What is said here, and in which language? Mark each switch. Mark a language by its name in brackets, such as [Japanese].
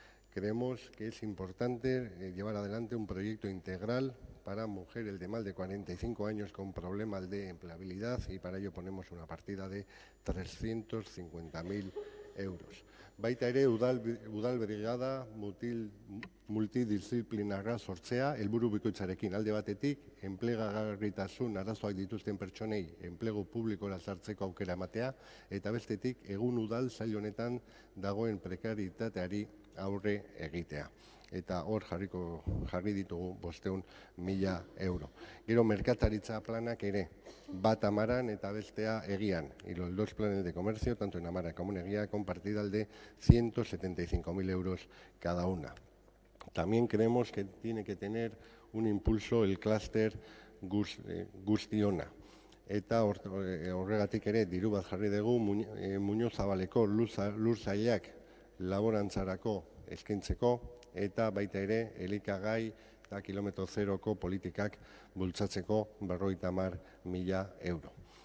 [Spanish] Creemos que es importante llevar adelante un proyecto integral para mujeres de más de 45 años con problemas de empleabilidad, y para ello ponemos una partida de 350.000 euros. [Basque] Baita ere, udal brigada multidisciplinarra sortzea, helburu bikoitzarekin alde batetik, enplegagarritasun arazoak dituzten pertsonei enplegu publikora sartzeko aukera ematea, eta bestetik, egun udal sail honetan dagoen prekaritateari aurre egitea. Eta hor jarri ditugu 500.000 euro. Gero merkataritza planak ere, bat Amaran eta bestea Egian. [Spanish] Y los dos planes de comercio, tanto en Amara como en Egia, con partidas de 175.000 euros cada una. También creemos que tiene que tener un impulso el clúster Guztiona. [Basque] Eta horregatik ere diru bat jarri dugu Muñoz Zabaleko lur sailak laborantzarako eskaintzeko, eta baita ere elikagai eta kilometro zeroko politikak bultzatzeko 50.000 euro.